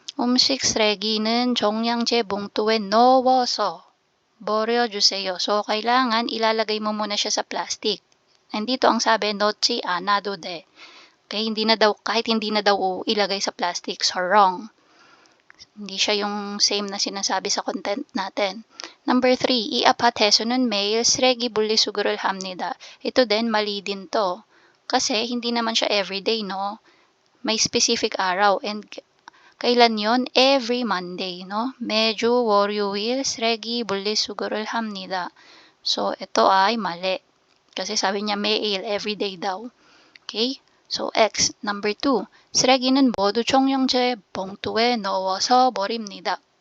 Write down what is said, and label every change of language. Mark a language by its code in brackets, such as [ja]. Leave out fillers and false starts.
[ko] 음식 쓰레기는 종량제 봉투에 넣어서 버려주세요. [tl] So, kailangan ilalagay mo muna siya sa plastic. And dito ang sabi, [ko] 넣지 않아도 돼. [tl] Okay, kahit hindi na daw ilagay sa plastic. So, wrong. Hindi siya yung same na sinasabi sa content natin. [en] Number 3, [ko] 이 아파트에서는 매일 쓰레기 분리수거를 합니다. [tl] Ito din, mali din to. Kasi hindi naman siya everyday, no? May specific araw. And kailan yon? Every Monday, no? [ko] 매주 월요일 쓰레기 분리수거를 합니다. [tl] So, ito ay mali. Kasi sabi niya [ko] 매일, [tl] everyday daw. Okay? So, X. Number 2. [ko] 쓰레기는 모두 종량제 봉투에 넣어서 버립니다.